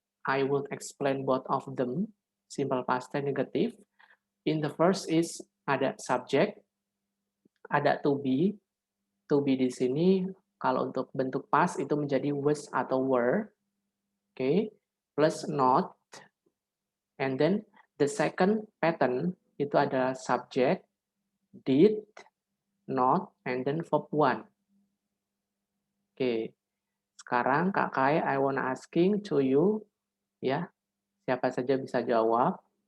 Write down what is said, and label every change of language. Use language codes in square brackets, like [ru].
[en] I will explain both of them, simple past tense negative. In the first is ada subject, ada to be. [id] To be di sini kalau untuk bentuk past itu menjadi was atau were. [en] Okay, plus not. And then the second pattern [id] itu ada [en] subject, did, not, and then verb one. [id] Oke, sekarang Kak Kai, [en] I wanna asking to you, [id] ya, siapa saja bisa jawab.